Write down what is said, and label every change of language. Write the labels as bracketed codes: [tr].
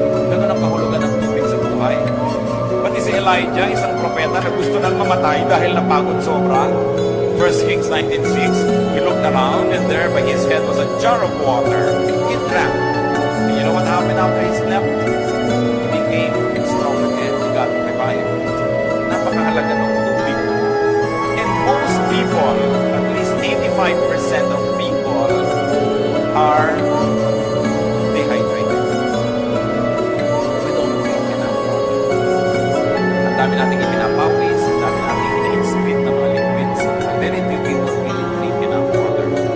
[tl] Ganun ang kahulugan ng tubig sa buhay. Pati si Elijah, isang propeta na gusto nang mamatay dahil napagod sobra. [en] 1 Kings 19:6, he looked around and there by his head was a jar of water. He drank. And you know what happened after he slept? He became strong again. He got revived. [tl] Napakahalaga ng tubig. [en] And most people, at least 85% of people are dehydrated. We don't drink enough water. [tl] Ang dami nating ipinapawis, ang dami nating ina-excrete ng mga liquids. [en] Very few people really drink enough water.